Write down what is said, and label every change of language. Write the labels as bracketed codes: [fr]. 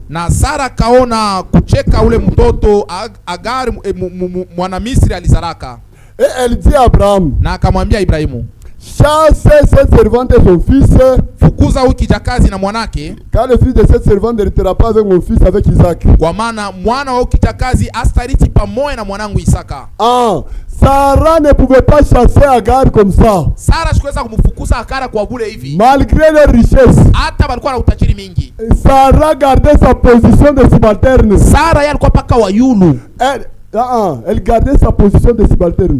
[sw] Na Sara kaona kucheka ule mtoto Agar mwana Misri alizaraka. [fr] Et elle dit à Abraham. [sw] Na akamwambia Ibrahimu. [fr] Chasse cette servante et son fils. [sw] Fukuza huyu kijakazi na mwanake. [fr] Car le fils de cette servante n'héritera pas avec mon fils, avec Isaac. [sw] Kwa maana mwana wa kijakazi astariti pamoja na mwanangu Isaka. [fr] Ah, Sarah ne pouvait pas chasser Agar comme ça. [sw] Sarah sikuweza kumfukuza Agar kwa bure hivi. [fr] Malgré leur richesse. [sw] Hata walikuwa na utajiri mingi. [fr] Sarah gardait sa position de subalterne. [sw] Sarah alikuwa paka wa yulu. [fr] Elle gardait sa position de subalterne.